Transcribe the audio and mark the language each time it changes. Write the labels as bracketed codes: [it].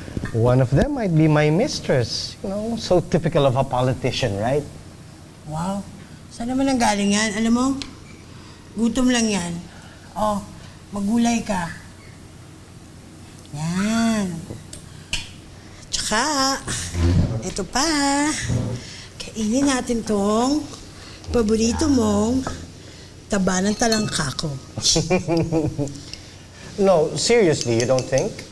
[en] One of them might be my mistress. You know, so typical of a politician, right? Wow. [tl] Saan naman ang galing yan? Alam mo, gutom lang yan. Oh, magulay ka. Yan. Tsaka, ito pa. Kainin natin tong paborito mong taba ng talangka ko. [en] No, seriously, you don't think?